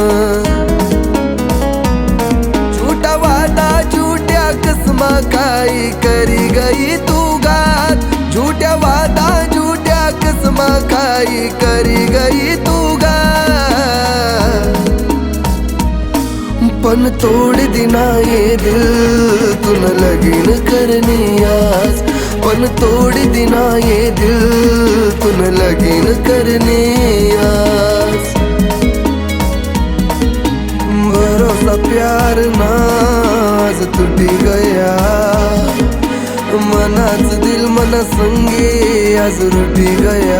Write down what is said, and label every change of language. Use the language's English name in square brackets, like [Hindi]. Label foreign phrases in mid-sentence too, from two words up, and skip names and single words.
[Ahirani] झूठा वादा झूठ्या कसमा काई करी गई तू घात, झूठ्या वादा झूठ्या कसमा खाई करी गई तू घात। [Hindi] पण तोड़ देना ये दिल तू न लगीन करने आज, पण तोड़ देना ये दिल तू न लगीन करने आज। [Ahirani] भरोसा प्यार नाज टूटी गया, मनाच दिल मना संगे आज रुटी गया।